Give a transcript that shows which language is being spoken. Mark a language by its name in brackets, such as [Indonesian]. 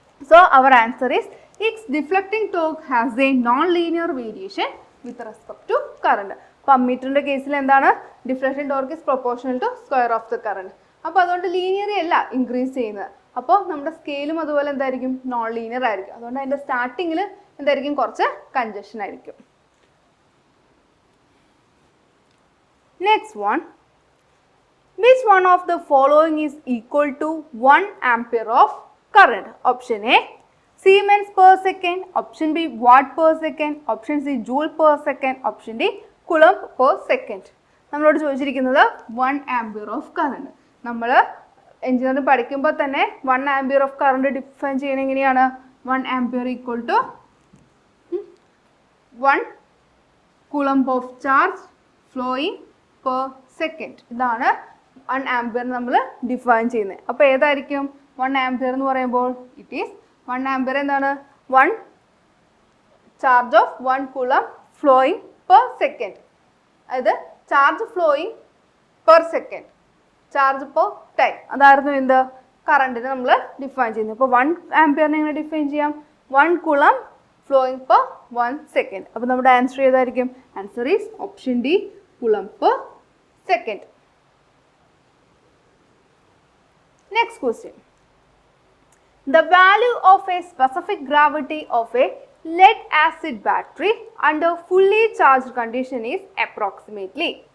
[English] So അവർ answer is it's deflecting torque has a non linear variation with respect to current. [Malayalam] അപ്പോൾ അമ്മീറ്ററിൻ്റെ കേസിൽ എന്താണ്? [English] Deflection torque is proportional to square of the current. [Malayalam] അപ്പോൾ അതുകൊണ്ട് ലീനിയറി അല്ല increase ചെയ്യുന്നത്. അപ്പോൾ നമ്മുടെ സ്കെയിലും അതുപോലെ എന്തായിരിക്കും? നോൺ ലീനിയർ ആയിരിക്കും. അതുകൊണ്ട് അതിൻ്റെ സ്റ്റാർട്ടിങ്ങിൽ എന്തായിരിക്കും? കുറച്ച് കൺജഷൻ ആയിരിക്കും. [English] Next one, which one of the following is equal to 1 ampere of current? Option A, Siemens per second. Option B, watt per second. Option C, joule per second. Option D, coulomb per second. [Malayalam] നമ്മളോട് ചോദിച്ചിരിക്കുന്നത് [English] 1 ampere of current. [Malayalam] നമ്മൾ engineering പഠിക്കുമ്പോൾ തന്നെ [English] 1 ampere of current [Malayalam] define ചെയ്യണത് എങ്ങനെയാണ്? [English] 1 ampere equal to 1 coulomb of charge flowing per second. [Malayalam] ഇതാണ് 1 ampere നമ്മൾ define ചെയ്യുന്നത്. അപ്പോൾ ഏതായിരിക്കും 1 ampere എന്ന് പറയുമ്പോൾ? [English] it is 1 ampere [Malayalam] എന്താണ്? [English] 1 charge of 1 coulomb flowing per second. [Malayalam] അതായത് [English] Charge flowing per second, charge per time. [Malayalam] അതായിരുന്നു എന്ത്? കറണ്ടിന് നമ്മൾ ഡിഫൈൻ ചെയ്യുന്നത്. അപ്പോൾ 1 ampere എങ്ങനെ ഡിഫൈൻ ചെയ്യാം? [English] 1 coulomb flowing per 1 second. [Malayalam] അപ്പോൾ നമ്മുടെ ആൻസർ ഏതായിരിക്കും? [English] Answer is option D, coulomb per second. Next question. The value of a specific gravity of a lead acid battery under fully charged condition is approximately.